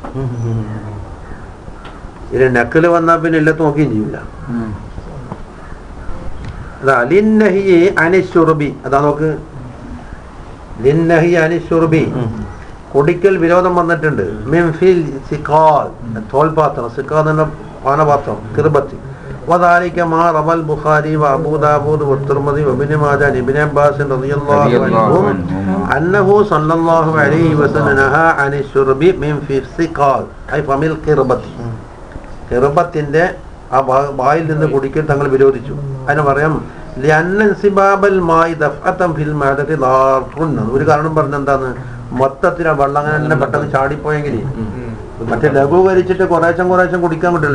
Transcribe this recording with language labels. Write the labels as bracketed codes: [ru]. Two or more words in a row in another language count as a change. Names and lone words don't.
[ml] ഇതിന് നെക്കല് വന്നാൽ പിന്നെ ഇല്ലത്ത് നോക്കുകയും ചെയ്യില്ല. അതാ [ar] للنهي عن الشرب, [ml] അതാ നോക്ക്, [ar] للنهي عن الشرب [ml] കുടിക്കൽ വിരോധം വന്നിട്ടുണ്ട്. [ar] من في السقال [ml] തോൽപാത്രം, സിഖാൽ എന്ന പാനപാത്രം ഖിർബത്തി. [ar] وذلك ما روى البخاري وابو داود والترمذي وابن ماجه عن ابن عباس رضي الله عنهم انه صلى الله عليه وسلم نهى عن الشرب من في السقال اي فم القربة. [ml] ഖിർബത്തിന്റെ ആ വായിൽ നിന്ന് കുടിക്കൽ തങ്ങൾ വിരോധിച്ചു. അതിന് പറയാം ഒരു കാരണം പറഞ്ഞ എന്താണ്, മൊത്തത്തിൽ ആ വെള്ളം അങ്ങനെ തന്നെ പെട്ടെന്ന് ചാടിപ്പോയെങ്കിൽ മറ്റേ ലഘൂകരിച്ചിട്ട് കുറേശ്ശം കുടിക്കാൻ പറ്റില്ല.